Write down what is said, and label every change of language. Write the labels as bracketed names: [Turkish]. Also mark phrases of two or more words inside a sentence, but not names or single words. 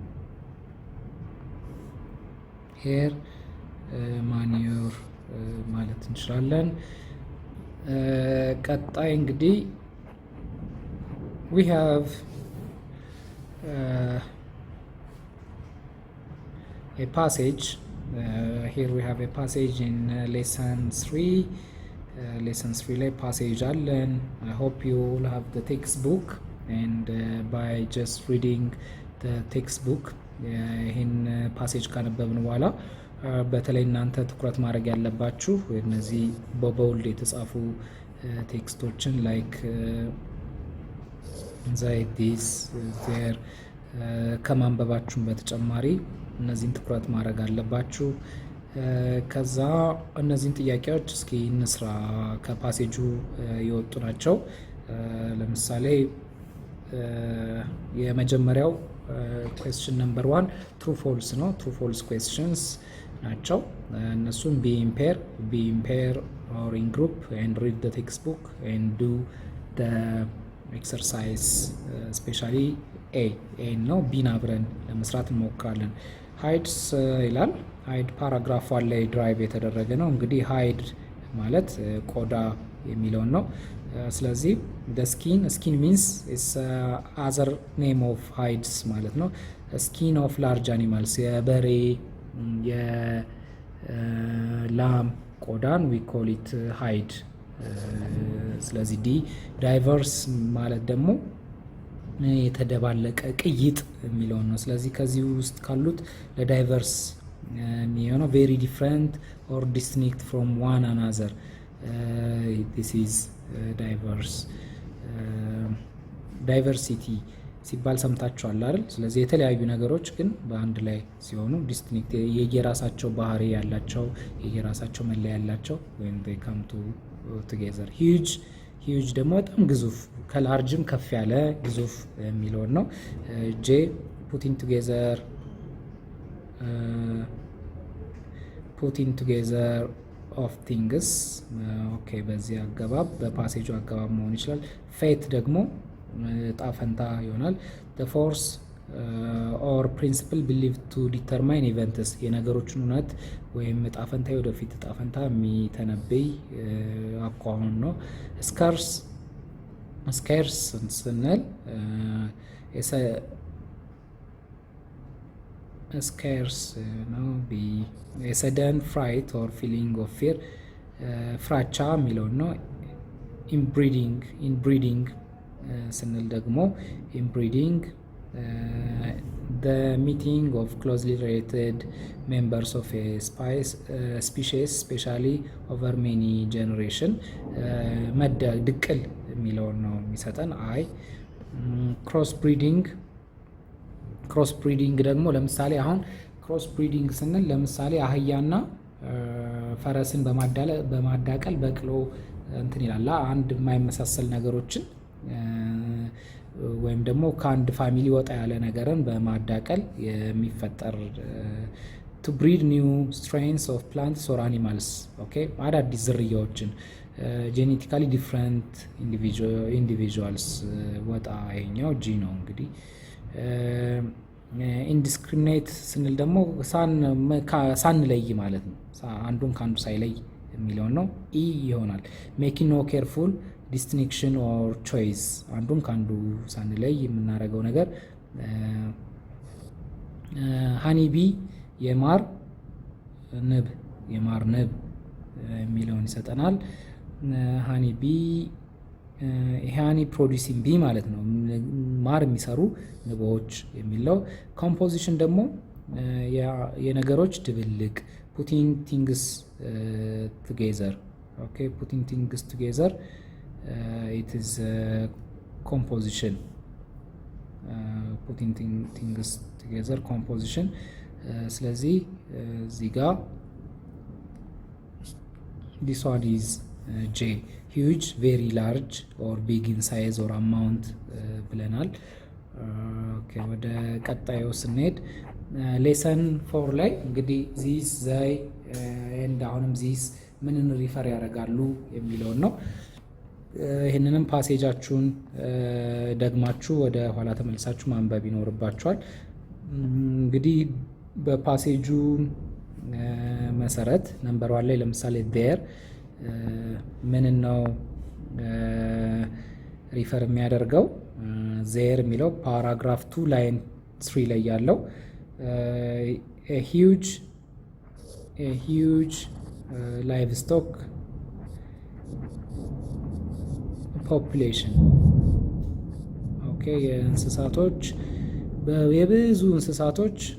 [English] here manure [Amharic] ማለት ማየት እንችላለን። ቀጣይ እንግዲህ [English] we have a passage. Here we have a passage in lesson 3. [Amharic] Lesson 3 ላይ passage አለን. [English] I hope you will have the textbook and by just reading the textbook [Amharic] ይህን passage ካነበብን በኋላ በተለይ እናንተ ትኩረት ማድረግ ያለባችሁ እነዚህ በቦልድ የተጻፉ ቴክስቶችን ላይክ [English] this there [Amharic] ከማንበባችሁም በተጨማሪ እነዚህን ትኩረት ማድረግ አለባችሁ። ከዛ እነዚህን ጥያቄዎች እስኪ እንስራ። ከፓሴጁ የወጡ ናቸው። ለምሳሌ [English] የመጀመሪያው question number 1 true false ነው። true false questions [Amharic] ናቸው። እነሱም [English] be in pair or in group and read the textbook and do the exercise especially a [Amharic] ነው። ቢን አብረን ለመስራት እንሞክራለን። hides ይላል። hide ፓራግራፍ ላይ ድራይቭ የተደረገ ነው። እንግዲህ hide ማለት ቆዳ የሚለው ነው። ስለዚህ [English] the skin means is other name of hides [Amharic] ማለት ነው። [English] skin of large animals [Amharic] የበሬ የላም ቆዳን [English] we call it hide። [Amharic] ስለዚህ ዳይቨርስ ማለት ደግሞ የተደባለቀ ቅይጥ የሚለው ነው። ስለዚህ ከዚህ ውስጥ ካሉት ለዳይቨርስ የሚሆነው [English] very different or distinct from one another. This is diverse. [Amharic] diversity ሲባል ሰምታችኋል አይደል? ስለዚህ የተለያዩ ነገሮች ግን በአንድ ላይ ሲሆኑ distinct የየራሳቸው ባህሪ ያላቸው የየራሳቸው መለያ ያላቸው [English] when they come together. [Amharic] huge ደግሞ በጣም ግዙፍ ከላርጅም ከፍ ያለ ግዙፍ የሚለው ነው። ጄ [English] putting together of things. [Amharic] ኦኬ በዚህ አገባብ በፓሴጁ አገባብ መሆን ይችላል። ፌት ደግሞ ጣፈንታ ይሆናል። [English] the force or principle believed to determine events [Amharic] የነገሮችን እውነት ወይም ጣፈንታ ወደፊት ጣፈንታ የሚተነበይ አቋም ነው። [English] scarce ስንል scarce ነው። a sudden fright or feeling of fear [Amharic] ፍራቻ የሚለው ነው። [English] inbreeding [Amharic] ስንል ደግሞ [English] inbreeding the meeting of closely related members of a species especially over many generation [Amharic] ድቅል የሚለውን ነው የሚሰጠን። [English] cross breeding [Amharic] ደግሞ ለምሳሌ አሁን [English] cross breeding [Amharic] ስንል ለምሳሌ አህያና ፈረስን በማዳቀል በቅሎ እንትን ይላል አንድ የማይመሳሰል ነገሮችን ወይም ደግሞ ከአንድ ፋሚሊ ወጣ ያለ ነገርን በማዳቀል የሚፈጠር [English] to breed new strains of plants or animals. [Amharic] okay አዳዲስ ዝርያዎችን [English] genetically different individuals [Amharic] ወጣ ይሄኛው ጂ ነው። እንግዲህ indiscriminate ስንል ደግሞ ሳንለይ ማለት ነው። አንዱን ከአንዱ ሳይለይ የሚለው ነው። ኢ ይሆናል። [English] making no careful distinction or choice [Amharic] አንዱን ከአንዱ ሳንለይ የምናደርገው ነገር። ሃኒቢ የማር ንብ የሚለውን ይሰጠናል። ሃኒቢ [English] honey producing bee [Amharic] ማለት ነው። ማር የሚሰሩ ንቦች የሚለው። ኮምፖዚሽን ደግሞ የነገሮች ድብልቅ [English] putting things together. okay putting things together it is composition. putting things together composition. [Amharic] ስለዚህ እዚህ ጋር [English] this one is j huge very large or big in size or amount [Amharic] ብለናል። ኦኬ ወደ ቀጣዩ ስንሄድ ሌሰን 4 ላይ እንግዲህ [English] this they and [Amharic] አሁንም this ምንን ሪፈር ያደርጋሉ የሚለውን ነው። ይህንንም ፓሴጃችሁን ደግማችሁ ወደ ኋላ ተመልሳችሁ ማንበብ ይኖርባችኋል። እንግዲህ በፓሴጁ መሰረት ነምበር 1 ላይ ለምሳሌ there ምን ነው ሪፈር የሚያደርገው? ዜር የሚለው ፓራግራፍ 2 ላይን 3 ላይ ያለው [English] a huge livestock population [Amharic] ኦኬ የእንስሳቶች የብዙ እንስሳቶች